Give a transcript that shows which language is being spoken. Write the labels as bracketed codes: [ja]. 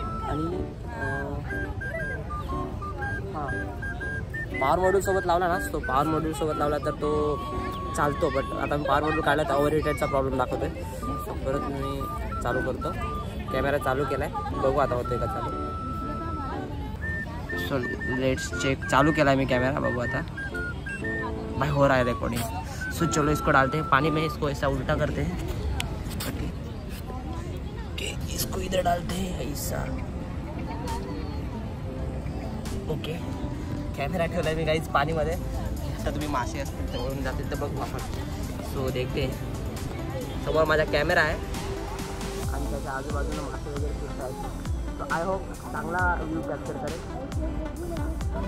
[mr] आणि हां पॉवर मॉड्यूलसोबत लावला ना, तो पॉवर मॉड्यूलसोबत लावला तर तो चालतो. बट आता मी पॉवर मॉड्यूल काढला तर ओव्हरहीटेडचा प्रॉब्लेम दाखवतो आहे. सो परत मी चालू करतो. कॅमेरा चालू केला आहे, बघू आता होतं आहे का चालू. [en] So let's check. [mr] चालू केला आहे मी कॅमेरा, बघू आता भाई [hi] हो रहा है [mr] रिकॉर्डिंग. [hi] सो चलो इसको डालते हैं पानी में, इसको ऐसा उल्टा करते हैं. ओके इसको इधर डालते हैं ऐसा. [mr] ओके कॅमेरा ठेवला मी गाईज पाणीमध्ये. आता तुम्ही मासे असतील जवळून जातील तर बघू आपण. [hi] सो देखते, [mr] समोर माझा कॅमेरा आहे आणि त्याच्या आजूबाजूला मासे वगैरे फिरत आहेत. [en] so I hope [mr] चांगला व्ह्यू कॅप्चर करेल.